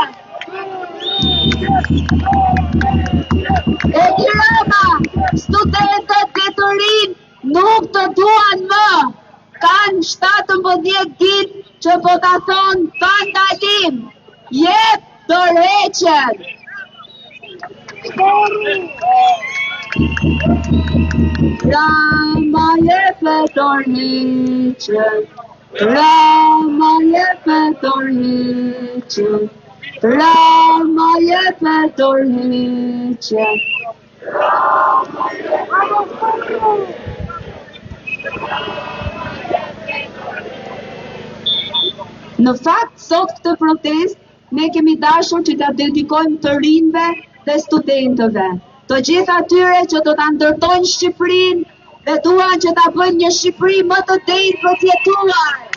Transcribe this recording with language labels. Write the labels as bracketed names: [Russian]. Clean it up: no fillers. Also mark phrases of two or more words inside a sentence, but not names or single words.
[Albanian] Edi Rama, studentët e të rinj nuk të duan më. Kanë 17 ditë që po ta thonë pa ndalim. Jep dorëqen. Rama jepe dorëqen, Rama jepe dorëqen, Rama jepe dorëqen. Në fakt, sot këtë protest, ne kemi dashur që ta dedikojmë të rinjve dhe studentëve. Të gjithë atyre që do ta ndërtojnë Shqipërinë dhe duan që ta bëjnë një Shqipëri më të drejtë për të jetuar.